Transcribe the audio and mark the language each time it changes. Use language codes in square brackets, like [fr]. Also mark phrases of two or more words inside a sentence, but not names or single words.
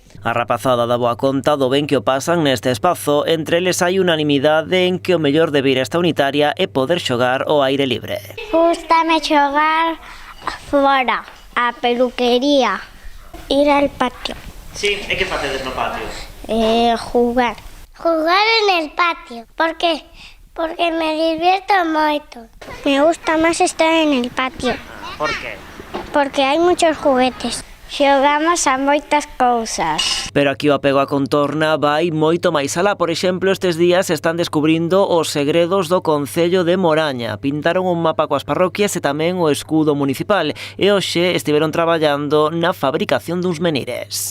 [gl] A rapazada dá boa conta do ben que o pasan neste espazo, entre eles hai unanimidade en que o mellor de vir a esta unitaria é poder xogar ao aire libre. Gústame xogar fora, a peluquería. [es] Ir al patio. [gl] Sí, e que facedes no patio? [es] Jugar. Jugar en el patio. ¿Por qué? Porque me divierto moito. Me gusta máis estar en el patio. [gl] Por qué? [es] Porque hai muchos juguetes. [gl] Xogamos a moitas cousas. Pero aquí o apego a contorna vai moito máis alá. Por exemplo, estes días están descubrindo os segredos do Concello de Moraña. Pintaron un mapa coas parroquias e tamén o escudo municipal. E hoxe estiveron traballando na fabricación duns menires.